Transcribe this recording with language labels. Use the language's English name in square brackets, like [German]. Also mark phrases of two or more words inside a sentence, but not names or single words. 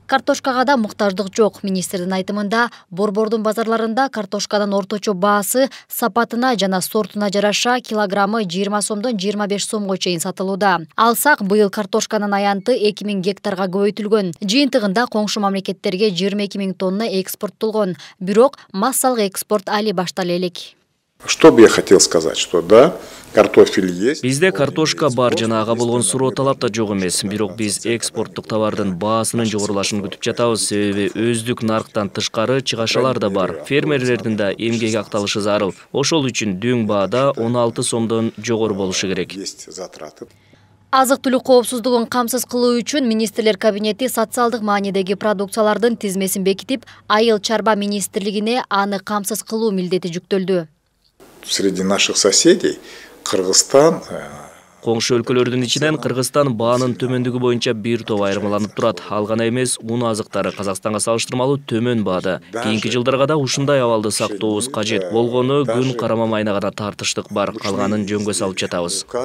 [Kyrgyz] Картошкага да муктаждык жок. Министрдин айтымында, борбордун базарларында картошканын орточо баасы сапатына жана сортуна жараша килограммы 20 сомдон 25 сомго чейин сатылууда. Алсак, быйыл картошканын аянты 2000 гектарга көбөйтүлгөн. Жыйынтыгында коңшу мамлекеттерге 22 000 тонна экспорттолгон. Бирок массалык экспорт али баштале элек. [Russian] Что бы я хотел сказать, что да, картофель есть. [Kyrgyz] Бизде картошка бар жана ага болгон суроо талап да жок эмес. Бирок биз экспорттук товардын баасынын жогорулашын күтүп жатабыз. Себеби өздүк нарктан тышкары чыгашалар да бар. Фермерлердин да эмгек акталышы зарыл. Ошол үчүн дөң баада 16 сомдон жогору болушу керек. Азык-түлүк коопсуздугун камсыз кылуу үчүн министрлер кабинети социалдык маанидеги продукциялардын тизмесин бекитип, Айыл чарба министрлигине аны камсыз кылуу милдети жүктөлдү. [Russian] Среди наших соседей Кыргызстан [Kyrgyz] Коңшу өлкөлөрдүн ичинен Кыргызстан баанын төмөндүгү боюнча бир топ айырмаланып турат. Ал гана эмес, ун азыктары Казакстанга салыштырмалуу төмөн баада. Кийинки жылдарга да ушундай абалды сактообуз кажет. Болгону күн карама майына гана тартыштык бар, калганын жөнгө салып жатабыз.